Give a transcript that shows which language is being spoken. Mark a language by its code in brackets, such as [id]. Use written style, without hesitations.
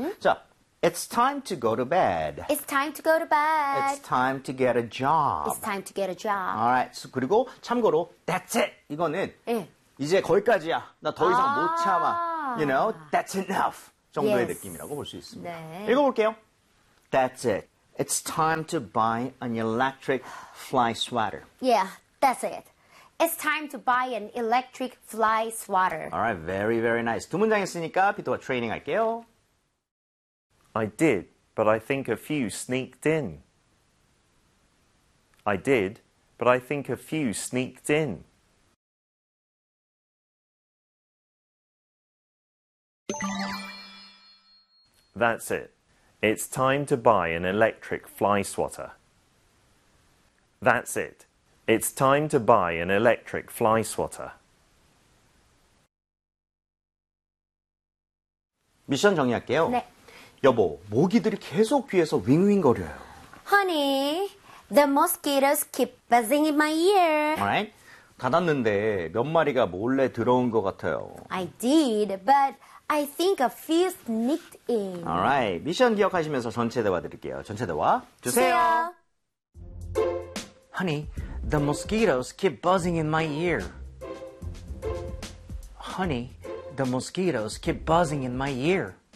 [ko] 자, [en] It's time to go to bed. It's time to go to bed. It's time to get a job. It's time to get a job. All right. So, [ko] 그리고 참고로 [en] that's it. [ko] 이거는 [en] yeah. [ko] 이제 거기까지야. 나 더 이상 못 참아. [en] You know, that's enough. [ko] 정도의 [en] yes. [ko] 느낌이라고 볼 수 있습니다. 네. 읽어볼게요. [en] That's it. It's time to buy an electric fly swatter. Yeah, that's it. It's time to buy an electric fly swatter. Alright, very, very nice. [ko] 두 문장 했으니까 피터가 트레이닝 할게요. [en] I did, but I think a few sneaked in. I did, but I think a few sneaked in. That's it. It's time to buy an electric fly swatter. That's it. It's time to buy an electric fly swatter. [ko] 미션 정리할게요. 네. 여보, 모기들이 계속 귀에서 윙윙거려요. [en] Honey, the mosquitoes keep buzzing in my ear. Alright. [ko] 닫았는데 몇 마리가 몰래 들어온 것 같아요. [en] I did, but I think a few sneaked in. [ko] Alright, 미션 기억하시면서 전체 대화 드릴게요. 전체 대화 주세요. 주세요. [en] Honey, the mosquitoes keep buzzing in my ear. Honey, the mosquitoes keep buzzing in my ear.